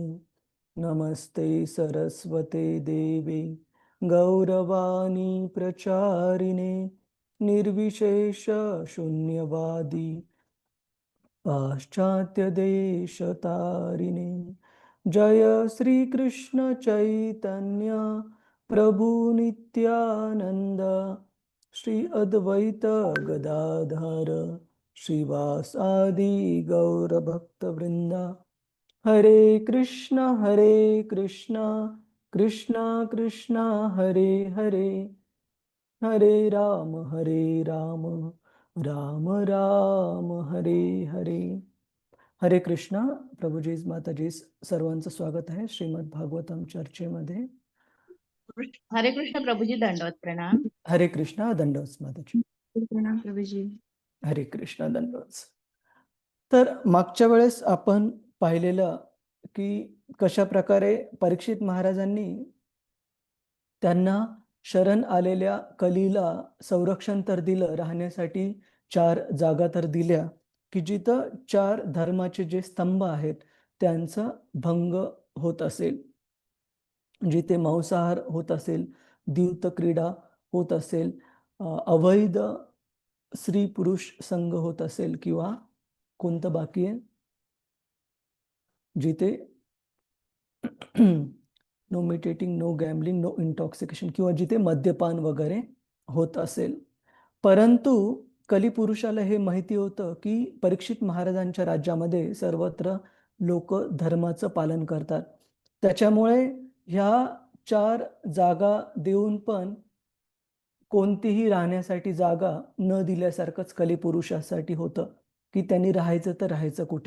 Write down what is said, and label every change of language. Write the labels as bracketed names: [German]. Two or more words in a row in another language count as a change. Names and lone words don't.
[Sanskrit] नमस्ते सरस्वते देवे गौरवाणी प्रचारिणे निर्विशेष शून्यवादी पाश्चात्यदेशतारिणे जय श्री कृष्ण चैतन्य प्रभु नित्यानंद, श्री अद्वैत गदाधर श्रीवासादि गौर भक्तवृंदा। हरे कृष्ण कृष्ण कृष्ण हरे हरे, हरे राम राम राम हरे हरे। [Marathi] हरे कृष्णा प्रभुजीज माताजीज सर्वांचं स्वागत आहे श्रीमद भागवतम चर्चेमध्ये। हरे कृष्ण प्रभुजी, दंडवत प्रणाम। हरे कृष्णा दंडवत माताजी। प्रणाम प्रभुजी। हरे कृष्णा दंडवत। तर मागच्या वेळेस आपण पाहिलेलं की कशा प्रकारे परीक्षित महाराजांनी त्यांना शरण आलेल्या कलीला संरक्षण तर दिलं, राहण्यासाठी 4 जागा तर दिल्या की जिथं 4 धर्माचे जे स्तंभ आहेत त्यांचा भंग होत असेल, जिथे मांसाहार होत असेल, द्यूत क्रीडा होत असेल, अवैध स्त्री पुरुष संघ होत असेल, किंवा कोणतं बाकी आहे, जिथे [English] no meditating, no gambling, no intoxication, [Marathi] किंवा जिथे मद्यपान वगैरे होत असेल. परंतु कलिपुरुषाला हे माहिती होतं की परीक्षित महाराजांच्या राज्यामध्ये सर्वत्र लोक धर्माचं पालन करतात, त्याच्यामुळे ह्या 4 जागा देऊन पण कोणतीही राहण्यासाठी जागा न दिल्यासारखंच कलिपुरुषासाठी होतं की त्यांनी राहायचं तर राहायचं कुठे.